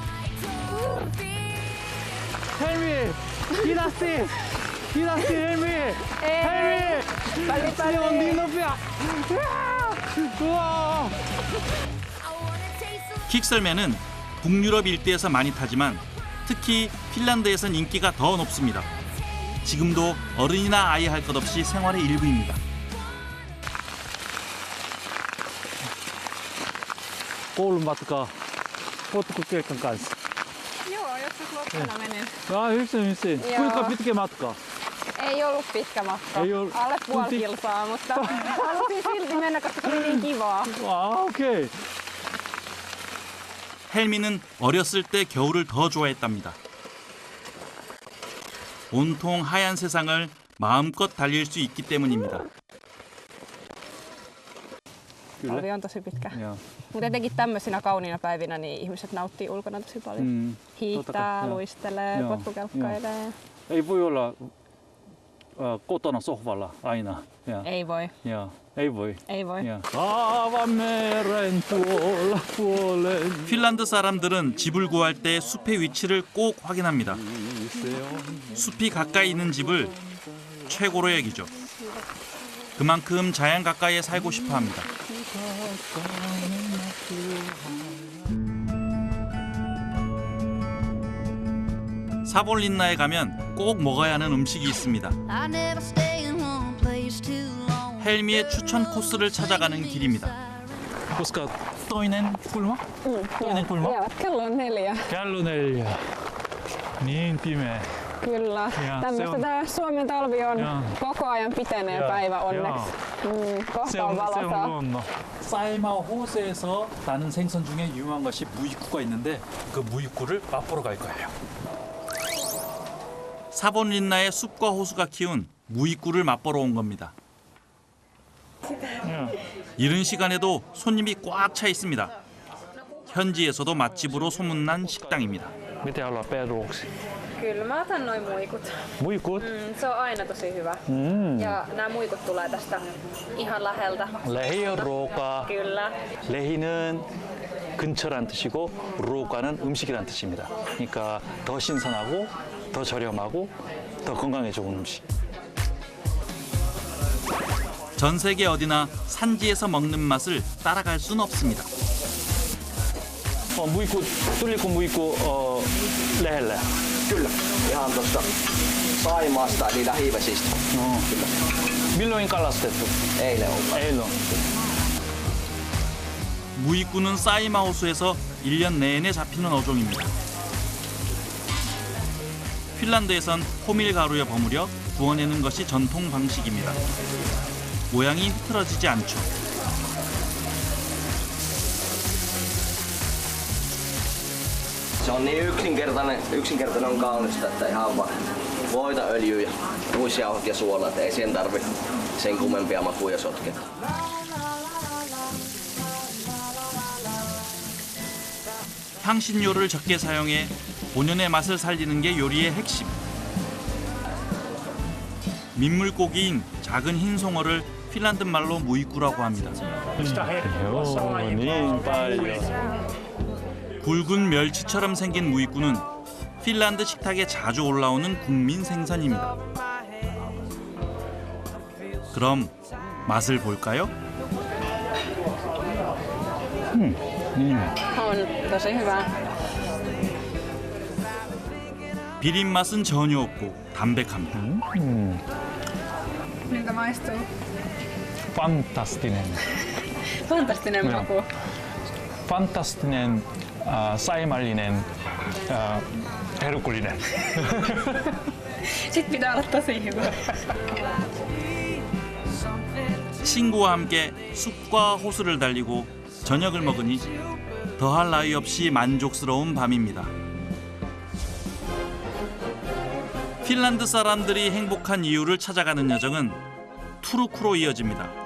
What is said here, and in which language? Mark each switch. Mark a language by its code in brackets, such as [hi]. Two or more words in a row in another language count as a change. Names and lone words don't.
[ko] 헬미, 기다씨, 헬미, 빨리 언니 높이야. 우와. 킥썰매는 북유럽 일대에서 많이 타지만 특히 핀란드에선 인기가 더 높습니다. 지금도 어른이나 아이 할 것 없이 생활의 일부입니다. [fi] koulumatka potkukelkan kanssa. Joo, joskus loppuna menen. Hyvin. Kuinka pitkä matka? Ei ollut pitkä matka. Alle puoli kilsaa, mutta halusin silti mennä, koska oli niin kivaa. [ko] 오케이. 헬미는 어렸을 때 겨울을 더 좋아했답니다. 온통 하얀 세상을 마음껏 달릴 수 있기 때문입니다. [fi] Talvi on tosi pitkä. Mutta etenkin tämmöisinä kauniina päivinä niin ihmiset nauttii ulkona tosi paljon. Hiihtää, luistelee, potkukelkkailee. Ei voi olla kotona sohvalla aina. Ei voi. Ei voi. Ei voi. 아반메렌 tuolla puolen. [ko] 핀란드 사람들은 집을 구할 때 숲의 위치를 꼭 확인합니다. 숲이 가까이 있는 집을 최고로 여기죠. 그만큼 자연 가까이에 살고 싶어 합니다. 사볼린나에 가면 꼭 먹어야 하는 음식이 있습니다. 헬미의 추천 코스를 찾아가는 길입니다. [fi] Koska toinen kulma? Toinen kulma? Joo, kello on 4. Kello 4. Niin pimeä. Kyllä. Tämmöistä tää Suomen talvi on. Koko ajan pitenee päivä onneksi. Kohta on valosaa. [ko] 사이마오 호수에서 나는 생선 중에 유명한 것이 무익구가 있는데 그 무익구를 맛보러 갈 거예요. 사본린나의 숲과 호수가 키운 무익구를 맛보러 온 겁니다. 이른 시간에도 손님이 꽉 차 있습니다. 현지에서도 맛집으로 소문난 식당입니다. [fi] Mitä ollaan peruuksi? Kyllä mä otan noin muikut. Muikut? Se on aina tosi hyvä. Ja nämä muikut tulee tästä ihan läheltä. lähiruoka. Kyllä. [ko] 레히는 근처란 뜻이고 로가는 음식이란 뜻입니다. 그러니까 더 신선하고 더 저렴하고 더 건강에 좋은 음식. 전 세계 어디나 산지에서 먹는 맛을 따라갈 순 없습니다. 무익구, [fi] tuliko muikku lähellä? Kyllä, ihan tuosta Saimaasta eli lähivesistä. No. Kyllä. Milloin kalastettu? Eilen ollaan. Eilen. [ko] 무익구는 사이마 호수에서 1년 내내 잡히는 어종입니다. 핀란드에선 호밀 가루에 버무려 구워내는 것이 전통 방식입니다. 모양이 흐트러지지 않죠. [fi] Se on niin yksinkertainen on kaunista, että ihan vaan voita, öljyä ja ruisjauhot ja suola, että ei siihen tarvi sen kummempia makuja sotkea. [ko] 향신료를 적게 사용해 본연의 맛을 살리는 게 요리의 핵심. 민물고기인 작은 흰 송어를 핀란드 말로 무익구라고 합니다. 굵은 멸치처럼 생긴 무익구는 핀란드 식탁에 자주 올라오는 국민 생선입니다. 그럼 맛을 볼까요? [fi] On tosi hyvä. [ko] 비린 맛은 전혀 없고 담백합니다. [fi] Miltä maistuu? Fantastinen. Fantastinen maku. Fantastinen, saimallinen, herkullinen. Sitten pitää olla tosi hyvä. [ko] 친구와 함께 숲과 호수를 달리고 저녁을 먹으니 더할 나위 없이 만족스러운 밤입니다. 핀란드 사람들이 행복한 이유를 찾아가는 여정은 투르쿠로 이어집니다.